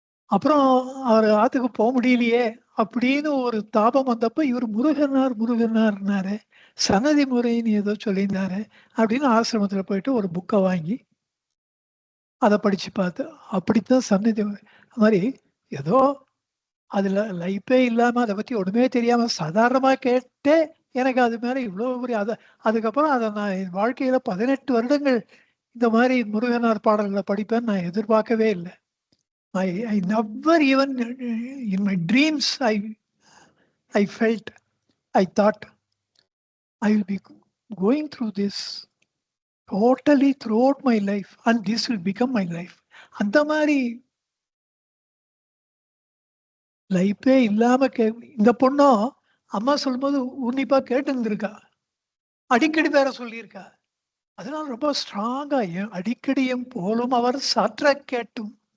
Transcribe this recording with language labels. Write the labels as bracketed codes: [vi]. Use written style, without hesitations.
[ta] அப்புறம் அவர் ஆத்துக்கு போக முடியலையே அப்படின்னு ஒரு தாபம் வந்தப்ப இவர் முருகனார்னாரு, சன்னதி முறைன்னு ஏதோ சொல்லியிருந்தாரு அப்படின்னு ஆசிரமத்துல போயிட்டு ஒரு புக்கை வாங்கி அதை படிச்சு பார்த்து, அப்படித்தான் சன்னதி மாதிரி ஏதோ அதுல லைஃபே இல்லாம அதை பத்தி ஒண்ணுமே தெரியாம சாதாரணமா கேட்டே எனக்கு அது மேல இவ்வளவு பெரிய அதுக்கப்புறம் அதை நான் என் வாழ்க்கையில 18 வருடங்கள் இந்த மாதிரி முருகனார் பாடல்களை படிப்பேன்னு நான் எதிர்பார்க்கவே இல்லை. [en] I never even in my dreams I felt, I thought I will be going through this totally throughout my life and this will become my life. [ta] அந்த மாதிரி லைஃபே இல்லாம இந்த பொண்ணும் அம்மா சொல்லும்போது உன்னிப்பா கேட்டு இருந்திருக்கா, அடிக்கடி வேற சொல்லியிருக்கா. அதனால ரொம்ப ஸ்ட்ராங்கா அடிக்கடியும் போலும் அவர் சாற்ற கேட்டும்.